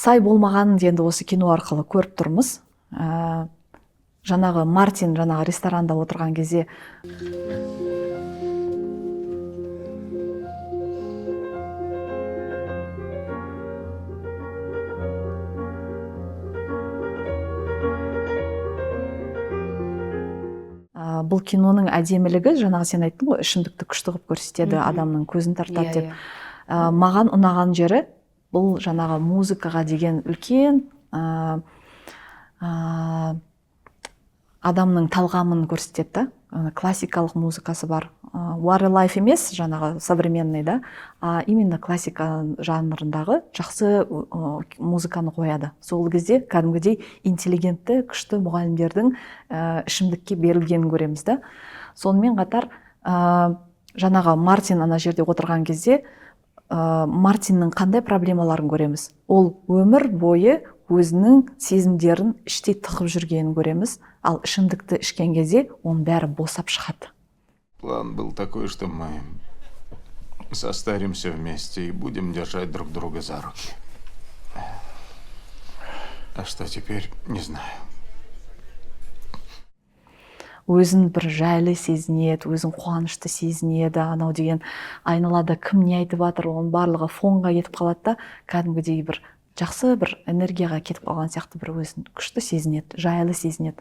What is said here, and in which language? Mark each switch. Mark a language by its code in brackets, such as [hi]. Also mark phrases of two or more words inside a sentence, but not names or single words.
[kk] сай болмағанын енді осы кино арқылы көріп тұрмыз. Жаңағы Мартин жаңағы ресторанда отырған кезде бұл киноның әдемілігі, жаңағы сен айттың ғой, ішімдікті күшті қылып көрсетеді, адамның көзін тартады деп. Маған ұнаған жері бұл жаңағы музыкаға деген үлкен адамның талғамын көрсетеді. Классикалық музыкасы бар. What a Life емес, жаңағы современный да, именно классика жанрындағы жақсы музыканы қояды. Сол кезде кәдімгідей интеллигентті, күшті мұғалімдердің ішімдікке берілгенін көреміз да. Сонымен қатар жаңағы Мартин ана жерде отырған кезде Мартиннің қандай проблемаларын көреміз. Ол өмір бойы өзінің сезімдерін іштей тығып жүргенін көреміз, ал ішімдікті ішкен кезде оның бәрі босап шығады. [ru] План был такой, что мы состаримся вместе и будем держать друг друга за руки. А что теперь, не знаю. [kk] Өзін бір жайлы сезінеді, өзін қуанышты сезінеді, анау деген айналада кім не айтып жатыр, оның барлығы фонға кетіп қалады да, кәдімгідей бір жақсы бір энергияға кетіп қалған сияқты бір өзін күшті сезінеді, жайлы сезінеді.